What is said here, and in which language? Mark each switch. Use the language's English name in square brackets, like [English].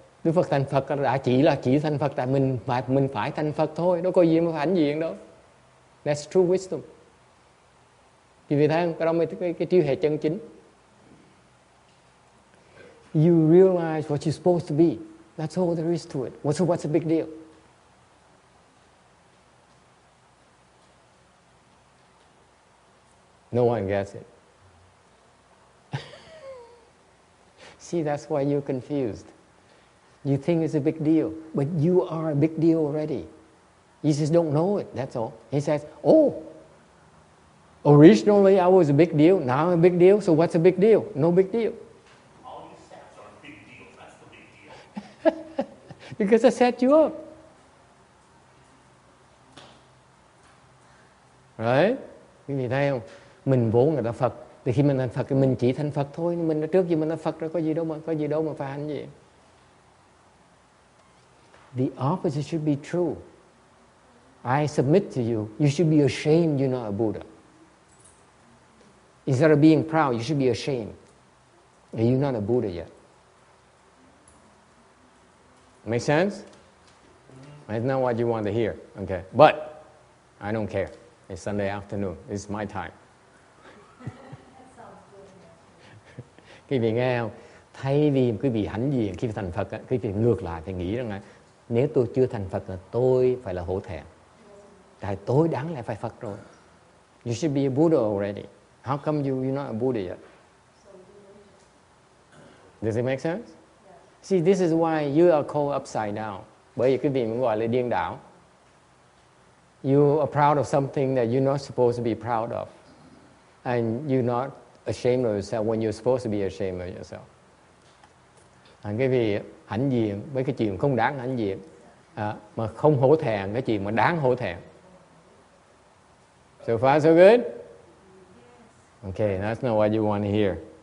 [Vietnamese] Đức Phật thành Phật đã chỉ thành Phật tại mình phải thành Phật thôi, đâu có gì mà phải hãnh diện đâu. [English] That's true wisdom. [Vietnamese] Quý vị thấy không? Cái đó mới cái trí huệ chân chính. [English] You realize what you're supposed to be. That's all there is to it. What's the big deal? No one gets it. See, that's why you're confused. You think it's a big deal, but you are a big deal already. You just don't know it, that's all. He says, oh, originally I was a big deal, now I'm a big deal, so what's a big deal? No big deal. All these steps are big deals. That's the big deal. Because I set you up. [Vietnamese] Right? Quý vị thấy không? Mình vốn là Phật. Thì khi mình thành Phật thì mình chỉ thành Phật thôi. Mình đã trước gì mình là Phật rồi, có gì đâu mà phải hành gì. [English] The opposite should be true. I submit to you. You should be ashamed you're not a Buddha. Instead of being proud, you should be ashamed that you're not a Buddha yet. Make sense? It's not what you want to hear. Okay. But I don't care. It's Sunday afternoon. It's my time. [Vietnamese] Quý vị nghe không? Thay vì quý vị hãnh diện khi thành Phật, quý vị ngược lại phải nghĩ rằng là nếu tôi chưa thành Phật là tôi phải là hổ thẹn. Tại tôi đáng lẽ phải Phật rồi. [English] You should be a Buddha already. How come you're not a Buddha yet? Does it make sense? See, this is why you are called upside down. [Vietnamese] Bởi vì quý vị mới gọi là điên đảo. [English] You are proud of something that you're not supposed to be proud of. And you're not ashamed of yourself when you're supposed to be ashamed of yourself. [Vietnamese] Cái gì hãnh diện với cái chuyện không đáng hãnh diện, mà không hổ thẹn cái chuyện mà đáng hổ thẹn. [English] So far so good? Okay, that's not what you want to hear.